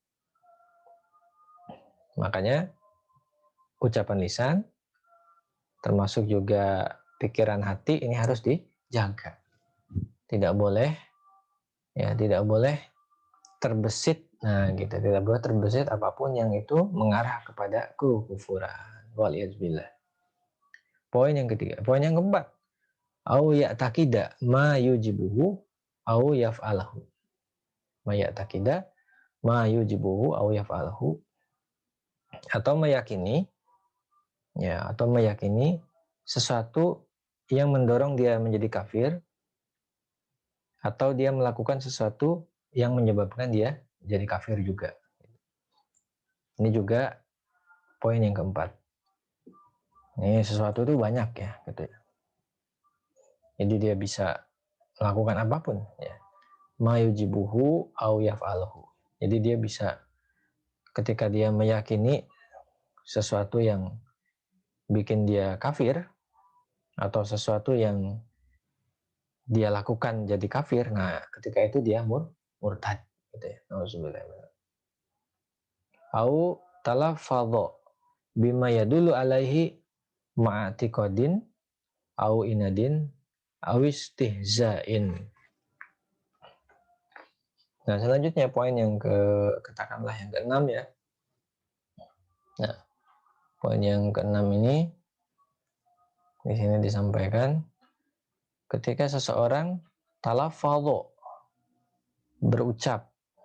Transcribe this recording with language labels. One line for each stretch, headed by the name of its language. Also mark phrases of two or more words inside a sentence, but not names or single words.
Indonesian: Makanya ucapan lisan termasuk juga pikiran hati ini harus dijaga. Tidak boleh terbesit, tidak boleh terbesit apapun yang itu mengarah kepada kekufuran. Waliyadzubillah. Poin yang ketiga, poin yang keempat,
Arabic: أو يعتقد ما يوجبه أو يفعله. ما يعتقد ما يوجبه أو يفعله,
Indonesian: atau meyakini sesuatu yang mendorong dia menjadi kafir, atau dia melakukan sesuatu yang menyebabkan dia jadi kafir juga. Ini juga poin yang keempat. Ini sesuatu itu banyak ya, gitu ya. Jadi dia bisa melakukan apapun ya.
Arabic: ما يوجبه أو يفعله.
Indonesian: Jadi dia bisa, ketika dia meyakini sesuatu yang bikin dia kafir, atau sesuatu yang dia lakukan jadi kafir, nah ketika itu dia murtad gitu ya. Nauzubillah.
Arabic: أو تلفظ بما يدل عليه مع اعتقاد أو عناد أو استهزاء.
Indonesian: Nah, selanjutnya poin yang katakanlah yang keenam ya. Nah, poin yang keenam ini di sini disampaikan ketika seseorang talafadho, berucap,